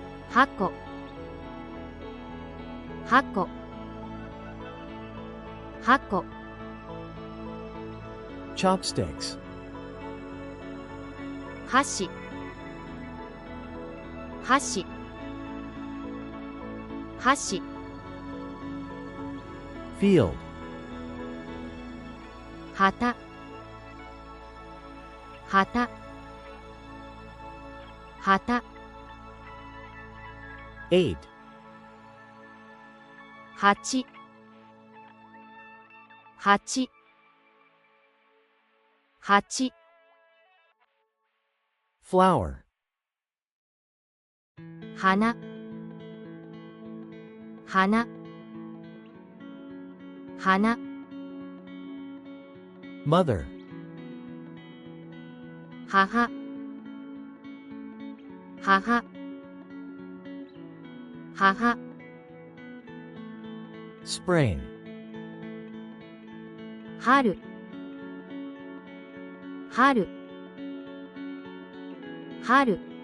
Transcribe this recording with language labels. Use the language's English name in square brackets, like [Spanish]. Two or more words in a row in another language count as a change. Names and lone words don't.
[Japanese] 箱箱箱 Chopsticks. 箸箸箸 Field. 旗旗旗 8. 八八八 Flower. 花花花 Mother. 母母母 Spring. 春春春